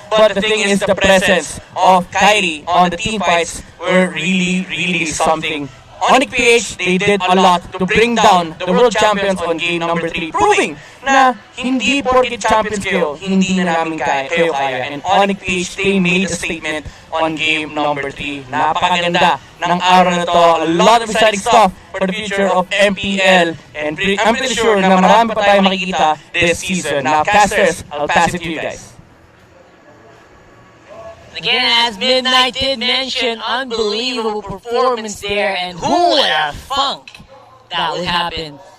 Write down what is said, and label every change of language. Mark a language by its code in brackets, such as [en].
[en] But the thing is, the presence of Kyrie on the team fights were really something. Onyx PH, they did a lot to bring down the world champions on game number 3, proving [tl] na hindi porket champions kayo, hindi na namin kayo kaya. [en] And Onyx PH, they made a statement on game number 3. [tl] Napakaganda ng araw na to. [en] A lot of exciting stuff for the future of MPL. And I'm pretty sure [tl] na marami pa tayo makikita [en] this season. Now, casters, I'll pass it to you guys. Again, as Midnight did mention, unbelievable performance there, and who would have thunk that would happen?